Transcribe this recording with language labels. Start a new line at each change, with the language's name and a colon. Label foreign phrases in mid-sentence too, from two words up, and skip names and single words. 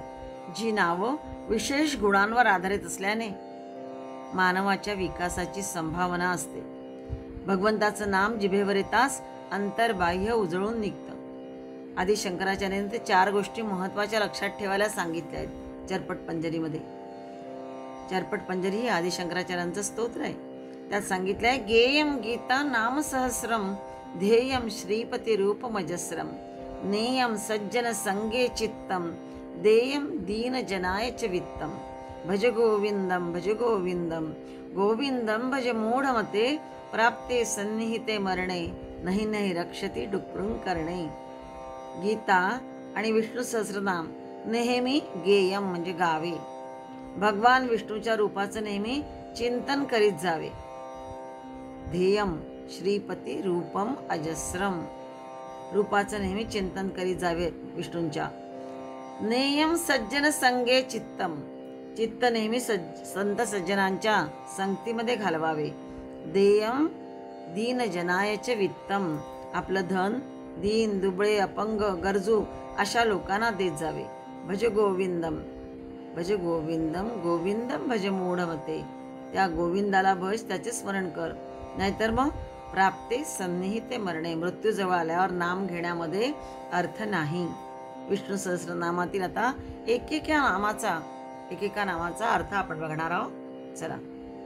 Marathi: जी नावं विशेष गुणांवर आधारित असल्याने मानवाच्या विकासाची संभावना असते. भगवंताचं नाम जिभेवर येताच अंतर्बाह्य उजळून निघतं. आदी शंकराचार्यांनी ते 4 गोष्टी महत्त्वाच्या लक्षात ठेवायला सांगितल्या आहेत चरपट पंजरीमध्ये. चरपट पंजरी ही आदी शंकराचार्यांचं स्तोत्र आहे. त्यात सांगितलंय,
Sanskrit: गेयम गीता नाम सहस्रम ध्येयम श्रीपती रूपमजस्रम नेयम सज्जन संगे चित्तम देयम दीन जनाय च वित्तम भज गोविंदम गोविंदम भज मूढमते प्राप्ते सन्निहिते मरणे नहीं नहीं रक्षती डुक्रुं करणे.
Marathi: गीता आणि विष्णू सहस्रनाम नेहमी गेयम म्हणजे गावे. भगवान विष्णूच्या रूपाचं नेहमी चिंतन करीत जावे.
Sanskrit: ध्येयम श्रीपती रूपम अजस्रम
Marathi: रूपाचं नेहमी चिंतन करीत जावे विष्णूंच्या.
Sanskrit: नेयम सज्जन संगे चित्तम
Marathi: चित्त नेहमी संत सज्जनांच्या संगतीमध्ये घालवावे.
Sanskrit: देयम दीन जनायचे वित्तम
Marathi: आपलं धन दीन दुबळे अपंग गरजू अशा लोकांना देत जावे.
Sanskrit: भज गोविंदम गोविंदम भज मूढमते
Marathi: त्या गोविंदाला भज, त्याचे स्मरण कर. नाहीतर मग
Sanskrit: प्राप्ते सन्निहिते मरणे
Marathi: मृत्यूजवळ आल्यावर नाम घेण्यामध्ये अर्थ नाही. विष्णू सहस्रनामातील आता एकेका नामाचा अर्थ आपण बघणार आहोत. चला.